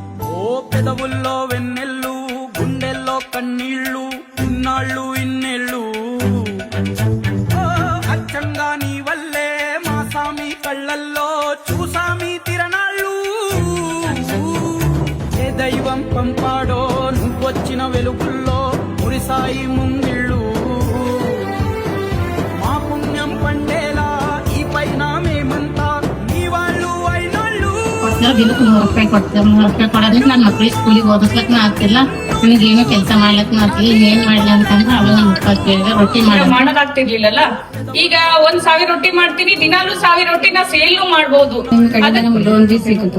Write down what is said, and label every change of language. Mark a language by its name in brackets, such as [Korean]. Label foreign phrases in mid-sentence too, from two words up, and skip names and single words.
[Telugu] ఓ పెదవుల్లో వెన్నెల్లు గుండెల్లో కన్నీళ్ళు ఇన్నాళ్ళు ఇన్నేళ్ళు అచ్చంగా నీ వల్లే మా సామి కళ్ళల్లో చూసామి తిరణాళ్ళు ఏ దైవం పంపాడో నువ్వొచ్చిన వెలుగుల్లో మురిసాయి ముంగిళ్ళు మా పుణ్యం పండేలా ఈ పైన మేమంతా నీ వాళ్ళు అయినాళ్ళు. [Kannada] ದಿನಕ್ಕೆ 100 ರೂಪಾಯಿ ಕೊಡ್ತಾರೆ. 100 ರೂಪಾಯಿ ಕೊಡೋದಕ್ಕೆ ನನ್ನ ಮಕ್ಳಿಗೆ ಸ್ಕೂಲಿಗೆ ಓದಿಸ್ಲಕ್ ಆಗ್ತಿಲ್ಲ. ನನಗೇನು ಕೆಲಸ ಮಾಡ್ಲಕ್ ಆಗ್ತಿಲ್ಲ. ಏನ್ ಮಾಡ್ಲಿ ಅಂತಂದ್ರೆ ಅವಾಗ ನಮ್ಮ ರೊಟ್ಟಿ ಮಾಡೋದಾಗ್ತಿರ್ಲಿಲ್ಲಲ್ಲ. ಈಗ 1000 ರೊಟ್ಟಿ ಮಾಡ್ತೀನಿ, ದಿನಾಲು 1000 ರೊಟ್ಟಿನ ಸೇಲ್ ಮಾಡ್ಬೋದು. ಲೋನ್ ಬಿ ಸಿಗುದು.